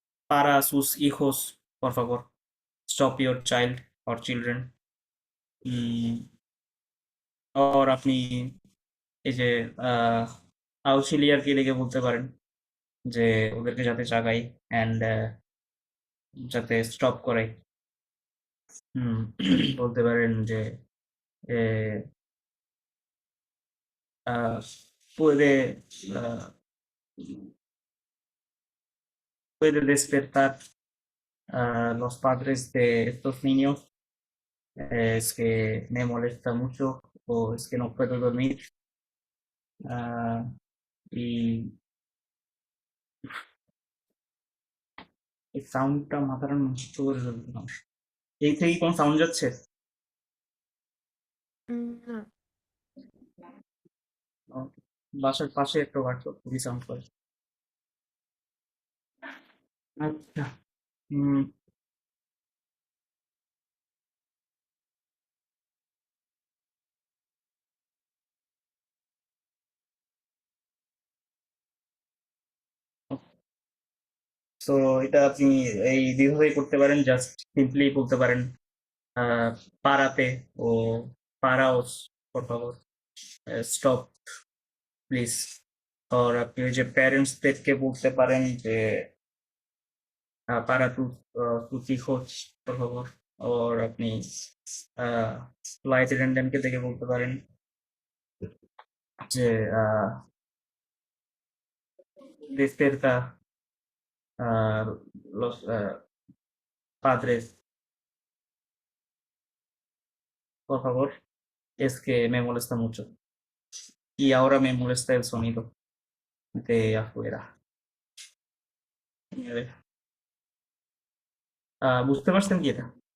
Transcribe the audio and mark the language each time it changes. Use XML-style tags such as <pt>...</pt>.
<es>para sus hijos, por favor.</es> <en>Stop your child or children.</en> <bn>और আপনি এই যে আউক্সিলিয়ারকে দেখে বলতে পারেন যে ওদেরকে যাতে জাগাই অ্যান্ড যাতে স্টপ করাই। বলতে পারেন যে</bn> <es>eh, ah, puede ah, puede despertar a los padres de estos niños. Es que me molesta mucho o es que no puedo dormir.</es> <bn>ah, y এই সাউন্ডটা মাথাটা নষ্ট করে ফেলবে না। এই থেকে কোন সাউন্ড যাচ্ছে? না। বাসার পাশে একটা ওয়ার্কশপ খুবই সাউন্ড করে। আচ্ছা। হুম তো এটা আপনি এই দুইভাবেই করতে পারেন। জাস্ট সিম্পলি বলতে পারেন পারাতে ও পারাওস</bn> <es>por favor</es> <bn>স্টপ প্লিজ। আর আপনি ওই যে প্যারেন্টসদেরকে বলতে পারেন যে</bn> <es>para tus hijos por favor।</es> <bn>আর আপনি ফ্লাইট অ্যাটেন্ডেন্টকে দেখে বলতে পারেন যে</bn> <es>despierta los padres por favor, es que me molesta mucho y ahora me molesta el sonido de afuera। A ver,</es> <bn>বুঝতে পারছেন কি এটা?</bn>